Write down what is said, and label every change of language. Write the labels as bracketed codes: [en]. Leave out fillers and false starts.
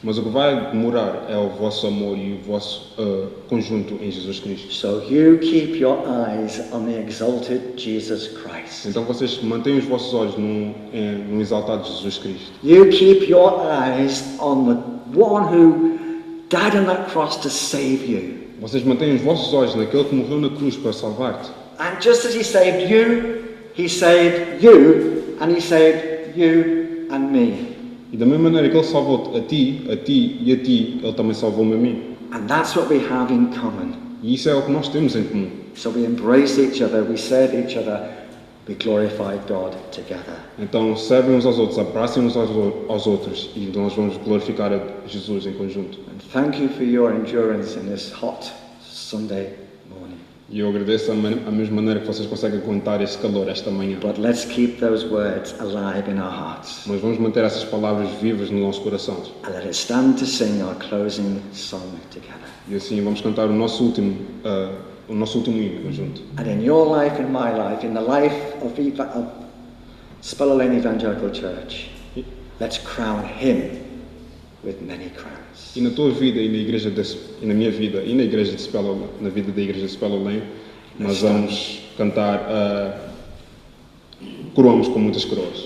[pt] Mas o que vai demorar é o vosso amor e o vosso conjunto em Jesus Cristo. [en] So you keep your eyes on the exalted Jesus Christ. [pt] Então vocês mantenham os vossos olhos no exaltado Jesus Cristo. [en] You keep your eyes on the one who died on that cross to save you. [pt] Vocês mantenham os vossos olhos naquele que morreu na cruz para salvar-te. [en] And just as he saved you and he saved you and me. [pt] E da mesma maneira que Ele salvou-te a ti e a ti, Ele também salvou-me a mim. [en] And that's what we have in common. [pt] E isso é o que nós temos em comum. [en] So we embrace each other, we serve each other, we glorify God together. [pt] Então servem uns aos outros, abracem uns aos outros e nós vamos glorificar a Jesus em conjunto. [en] And thank you for your endurance in this hot Sunday morning. [pt] E eu agradeço a mesma maneira que vocês conseguem aguentar esse calor esta manhã. [en] But let's keep those words alive in our hearts. [pt] Mas vamos manter essas palavras vivas nos nossos corações. [en] And let us stand to sing our closing song together. [pt] E assim vamos cantar o nosso último hino junto. [en] And in your life, in my life, in the life of Speller Lane Evangelical Church, let's crown him with many crowns. [pt] E na tua vida e na minha vida e na igreja de Speller, na vida da igreja de Speller Lane, nós vamos cantar coroamos com muitas coroas.